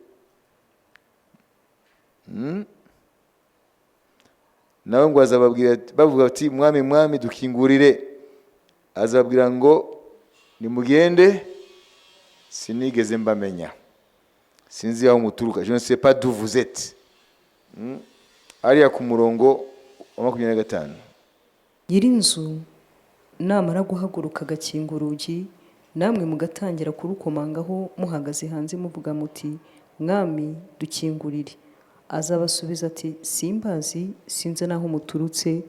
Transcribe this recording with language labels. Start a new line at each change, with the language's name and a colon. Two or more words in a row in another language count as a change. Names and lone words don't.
Kinyarwanda: Nawe ngo azababwira bavuga ati, mwami mwami dukingurire. Azababwira ngo nimugende, sinigeze mbamenya, sinzi aho muturuka,
French: je ne sais pas d'où vous êtes.
Kinyarwanda: Ariya ku murongo wa 25. Nyirinzu namara guhaguruka agakinga urugi, namwe mugatangira kurukomangaho muhagaze hanze muvuga muti, mwami dukingurire. Azabasubiza ati, simbazi, sinzi naho muturutse.